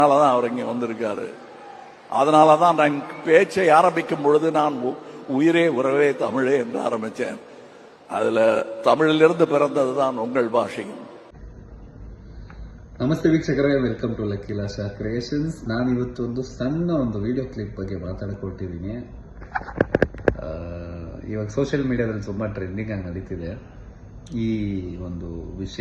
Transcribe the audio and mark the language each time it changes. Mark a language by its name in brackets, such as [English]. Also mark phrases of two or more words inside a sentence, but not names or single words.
[Tamil] அதனாலதான் அவர் இங்க வந்திருக்காரு. அதனாலதான் நான் பேச்சை ஆரம்பிக்கும் பொழுது நான் உயிரே உறவே தமிழே என்று ஆரம்பிச்சேன். அதுல தமிழிலிருந்து பிறந்ததுதான் உங்கள் ಭಾಷೆயும். [Kannada] ನಮಸ್ತೆ ವೀಕ್ಷಕರೇ, [English] welcome to [Kannada] ಲಕ್ಕಿ ಲಾಶಾ ಕ್ರಿಯೇಷನ್ಸ್. ನಾನು ಇವತ್ತು ಒಂದು ಸಣ್ಣ [English] video clip [Kannada] ಬಗ್ಗೆ ಮಾತಾಡ್ಕೊಟ್ಟಿದ್ದೀನಿ. ಇವಾಗ [English] social mediaದಲ್ಲಿ [Kannada] ತುಂಬಾ ಟ್ರೆಂಡಿಂಗ್ ಆಗಿ ನಡೀತಿದೆ ಈ ಒಂದು ವಿಷಯ.